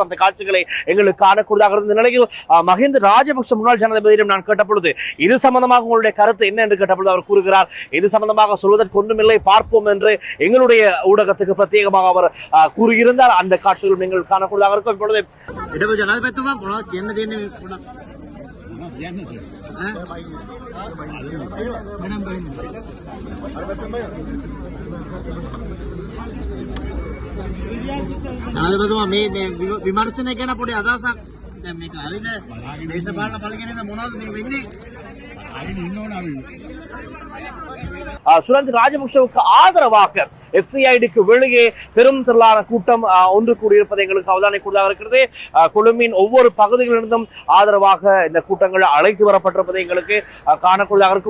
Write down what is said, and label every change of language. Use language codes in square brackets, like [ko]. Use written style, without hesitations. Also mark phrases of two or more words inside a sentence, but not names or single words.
[ta] அந்த காட்சிகளை எங்களுக்கு காணக்கூடியதாக இருந்த நிலையில் மஹிந்த ராஜபக்ஷ முன்னாள் ஜனாதிபதியிடம் நான் கேட்டபொழுது இது சம்பந்தமாக உங்களுடைய கருத்து என்ன என்று கேட்டபொழுது அவர் கூறுகிறார், இது சம்பந்தமாக சொல்வதற்கு ஒன்றுமில்லை, பார்ப்போம் என்று எங்களுடைய ஊடகத்துக்கு பிரத்யேகமாக அவர் கூறியிருந்தார். அந்த காட்சிகள் நீங்கள் காணக்கூடியதாக இருக்கும். இப்பொழுது [si] විමර්ශනය ගැන පොඩි අදහසක් දැන් මේක හරිද දේශපාලන පරිගණකද මොනවද මේ වෙන්නේ අයින් ඉන්නෝනේ [ta] சுராந்தி ராஜபக்சவுக்கு ஆதரவாக FCID-க்கு வெளியே பெரும் திரளான கூட்டம் ஒன்று கூடியிருப்பதை எங்களுக்கு அவதானிக்க கூடாக இருக்கிறது. கொழும்பின் ஒவ்வொரு பகுதிகளிலிருந்தும் ஆதரவாக இந்த கூட்டங்கள் அழைத்து வரப்பட்டிருப்பதை எங்களுக்கு காணக்கூடியதாக இருக்கும்.